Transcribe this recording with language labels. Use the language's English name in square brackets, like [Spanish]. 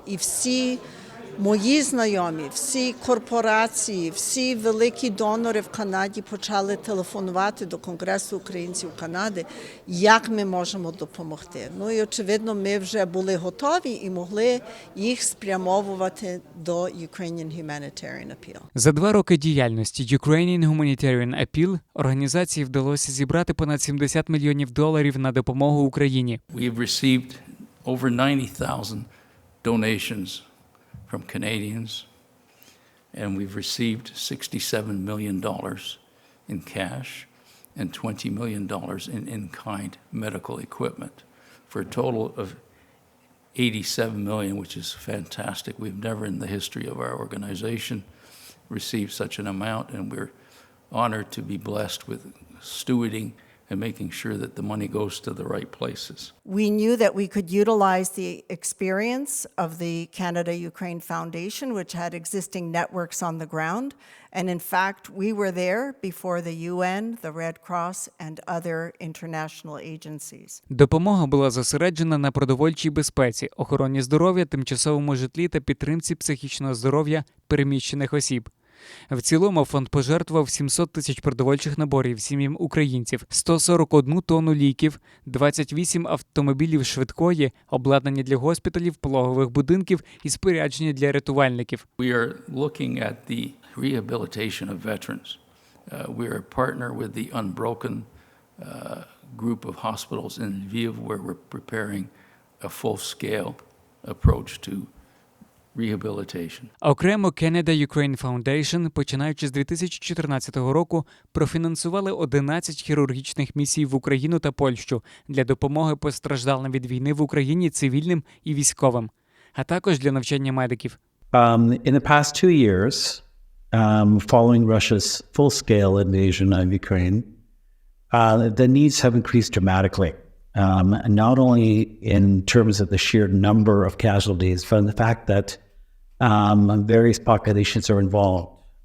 [Ukrainian] І всі мої знайомі, всі корпорації, всі великі донори в Канаді почали телефонувати до Конгресу українців Канади, як ми можемо допомогти. І, очевидно, ми вже були готові і могли їх спрямовувати до Ukrainian Humanitarian Appeal. За 2 роки діяльності Ukrainian Humanitarian Appeal організації вдалося зібрати понад $70 мільйонів на допомогу Україні. [English] We've received over 90,000 donations from Canadians, and we've received $67 million in cash and $20 million in in-kind medical equipment for a total of $87 million, which is fantastic. We've never in the history of our organization received such an amount, and we're honored to be blessed with stewarding and making sure that the money goes to the right places. We knew that we could utilize the experience of the Canada-Ukraine Foundation, which had existing networks on the ground. And in fact, we were there before the UN, the Red Cross, and other international agencies. [Ukrainian] Допомога була зосереджена на продовольчій безпеці, охороні здоров'я, тимчасовому житлі та підтримці психічного здоров'я переміщених осіб. В цілому фонд пожертвував 700 тисяч продовольчих наборів сім'ям українців, 141 тонну ліків, 28 автомобілів швидкої, обладнання для госпіталів, пологових будинків і спорядження для рятувальників. [English] We are looking at the rehabilitation of veterans. We are a partner with the Unbroken group of hospitals in Lviv, where we're preparing a full-scale approach to rehabilitation. [Ukrainian] Окремо Canada-Ukraine Foundation, починаючи з 2014 року, профінансували 11 хірургічних місій в Україну та Польщу для допомоги постраждалим від війни в Україні цивільним і військовим, а також для навчання медиків. [English] In the past 2 years, following Russia's full-scale invasion of Ukraine, the needs have increased dramatically. Not only in terms of the sheer number of casualties, but the fact that various populations are involved.